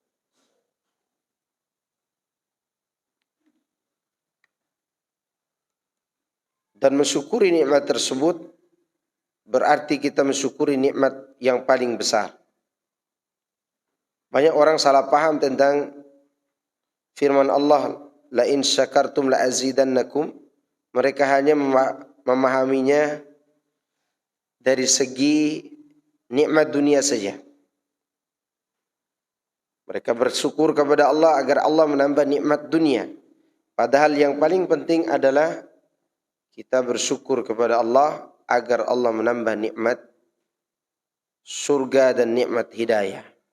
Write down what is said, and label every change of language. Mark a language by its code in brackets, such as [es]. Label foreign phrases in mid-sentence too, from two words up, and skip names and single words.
[id] Dan mensyukuri nikmat tersebut berarti kita mensyukuri nikmat yang paling besar. Banyak orang salah paham tentang firman Allah, [ar] لئن شكرتم لأزيدنكم. [id] Mereka hanya memahaminya dari segi nikmat dunia saja. Mereka bersyukur kepada Allah agar Allah menambah nikmat dunia. Padahal yang paling penting adalah kita bersyukur kepada Allah agar Allah menambah nikmat surga dan nikmat hidayah.